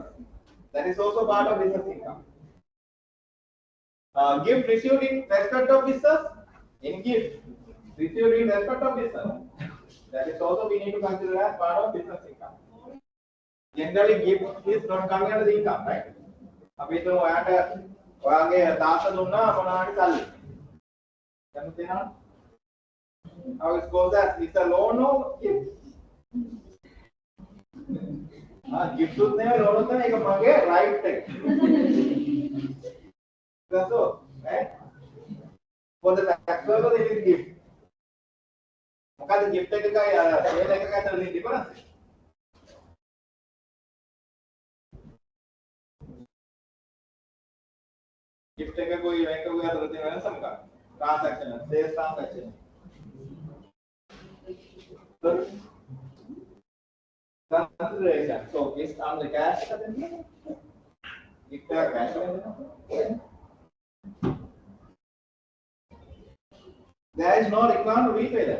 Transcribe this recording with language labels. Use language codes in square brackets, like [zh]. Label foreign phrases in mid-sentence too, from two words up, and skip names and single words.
[en] That is also part of business income. Gift received in respect of business. In gift received in respect of business. That is also we need to consider as part of business income. Generally, gift is not coming under the income, right? [si] අපි හිතමු ඔයාගේ තාත්තා දුන්නා මොනවාරි සල්ලි. දැන් තේනවා? [en] How it goes that it's a loan or gift? [si] Gift උත් නෙවෙයි loan උත් නෙවෙයි ඒක මගේ right එක. [en] That's all, right? For the tax purpose it is gift. [si] මොකද gift එකකයි sale එකකයි අතර තියෙන difference? Gift එකකුයි එකකුයි අතර තියෙන වෙනස මොකක්ද? [en] Transaction, sales transaction. Consideration. So it's on the cash. If they are cash, there is no requirement to repay that.